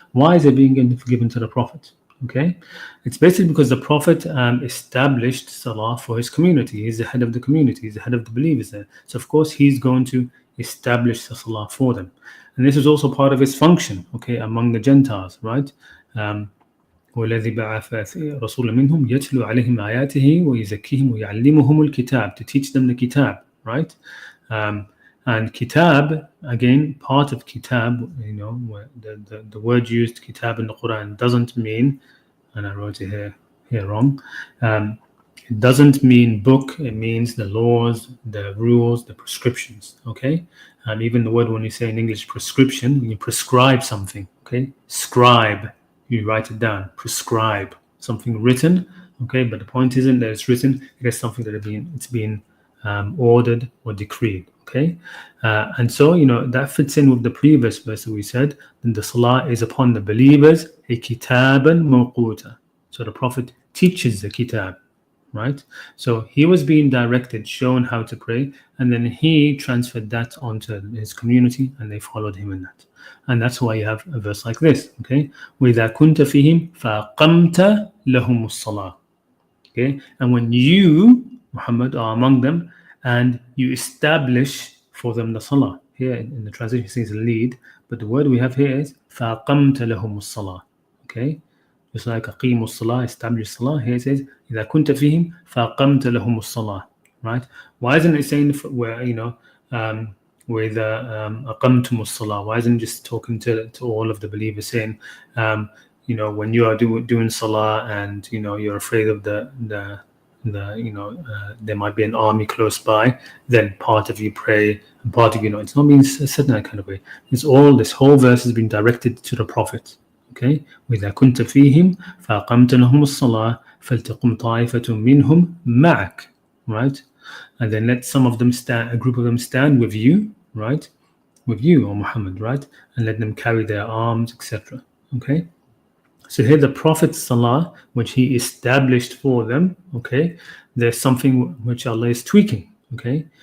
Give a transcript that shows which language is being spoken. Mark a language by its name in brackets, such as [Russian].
[English] Why is it being given to the Prophet? Okay, it's basically because the Prophet established Salah for his community. He's the head of the community. He's the head of the believers there. So of course he's going to establish the Salah for them, and this is also part of his function. Okay, among the Gentiles, right? [Arabic] والذي بعث رسولا منهم يتلو عليهم آياته ويزكيهم ويعلمهم الكتاب, [English] to teach them the kitab, right? And kitab, again, part of kitab, the word used kitab in the Quran doesn't mean, and I wrote it here wrong, it doesn't mean book. It means the laws, the rules, the prescriptions. Okay, even the word when you say in English prescription, when you prescribe something. Okay, scribe, you write it down. Prescribe something written. Okay, but the point isn't that it's written. It is something that it's been ordered or decreed. Okay, and so that fits in with the previous verse that we said. Then the salah is upon the believers a kitaban mawquta. So the Prophet teaches the kitab, right? So he was being directed, shown how to pray, and then he transferred that onto his community, and they followed him in that. And that's why you have a verse like this. [Arabic] Okay, وَإِذَا كُنْتَ فِيهِمْ فَأَقَمْتَ لَهُمُ الصَّلَاةِ. [English] Okay, and when you, Muhammad, are among them and you establish for them the salah. Here in the translation it says lead, but the word we have here is [Arabic] فَأَقَمْتَ لَهُمُ الصَّلَاةِ. [English] Okay, just like [Arabic] أقيموا الصلاة, [English] establish salah. Here it says [Arabic] إذا كنت فيهم فأقمت لهم الصلاة. [English] Right? Why isn't it saying where with [Arabic] أقمتم الصلاة? [English] Why isn't it just talking to all of the believers, saying when you are doing salah and you're afraid of the there might be an army close by, then part of you pray and part of it's not being said in that kind of way. This whole verse has been directed to the Prophet. [Arabic] Okay, وإذا كنت فيهم فأقمت لهم الصلاة فلتقم طائفة منهم معك, right? [English] And then let some of them stand, a group of them stand with you, right? With you, O Muhammad, right? And let them carry their arms, etc. Okay. So here the Prophet's salah, which he established for them, okay, there's something which Allah is tweaking, okay?